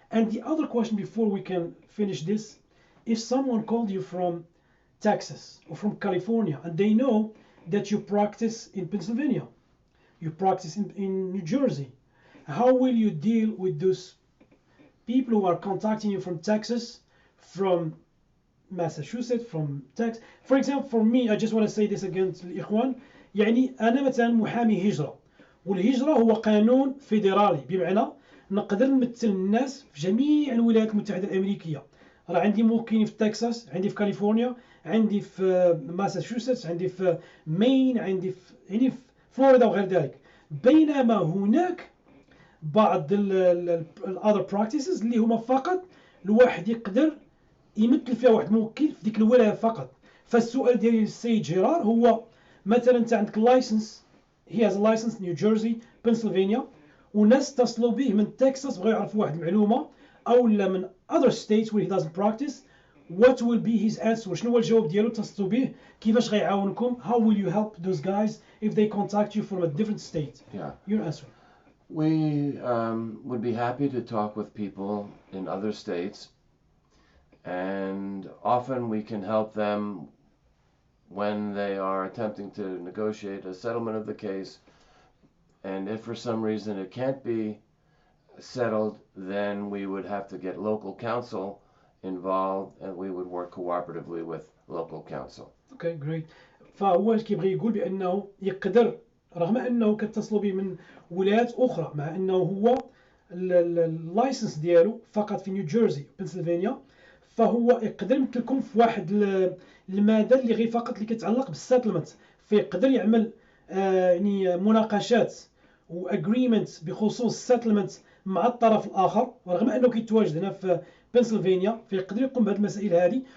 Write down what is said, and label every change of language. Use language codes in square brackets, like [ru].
[en] And the other question before we can finish this, if someone called you from Texas or from California and they know that you practice in Pennsylvania, you practice in New Jersey, how will you deal with those people who are contacting you from Texas, from Massachusetts, from Texas? For example, for me, I just want to say this again to الإخوان. [ar] يعني أنا مثلا محامي هجرة، والهجرة هو قانون فيدرالي، بمعنى نقدر نمثل الناس في جميع الولايات المتحدة الأمريكية. راه عندي موكلين في تكساس، عندي في كاليفورنيا، عندي في ماساتشوستس، عندي في مين، عندي في يعني في فلوريدا وغير ذلك. بينما هناك بعض [en] other practices [ar] اللي هما فقط الواحد يقدر يمثل فيها واحد موكل في ديك الولاية فقط. فالسؤال ديالي للسيد جيرار هو مثلا انت عندك لايسنس، [en] he has a license New Jersey, Pennsylvania، [ar] وناس اتصلوا به من تكساس بغاو يعرفوا واحد المعلومة، او لا من [en] other states where he doesn't practice. What will be his answer؟ [ar] شنو هو الجواب ديالو؟ اتصلوا به كيفاش غيعاونكم؟ [en] How will you help those guys if they contact you from a different state? Yeah. Your answer. We would be happy to talk with people in other states, and often we can help them when they are attempting to negotiate a settlement of the case. And if for some reason it can't be settled, then we would have to get local counsel involved, and we would work cooperatively with local counsel. Okay, great. [ar] فهو كيبغي يقول بأنه يقدر رغم أنه كتصلوا به من ولايات أخرى، مع أنه هو اللايسنس ديالو فقط في نيوجيرسي بنسلفانيا، فهو يقدر يمثلكم في واحد المادة اللي غير فقط اللي كيتعلق بالسيتلمنت، فيقدر يعمل يعني مناقشات واجريمنت بخصوص السيتلمنت مع الطرف الآخر، ورغم أنه كيتواجد هنا في بنسلفانيا فيقدر يقوم بهذه المسائل هذه.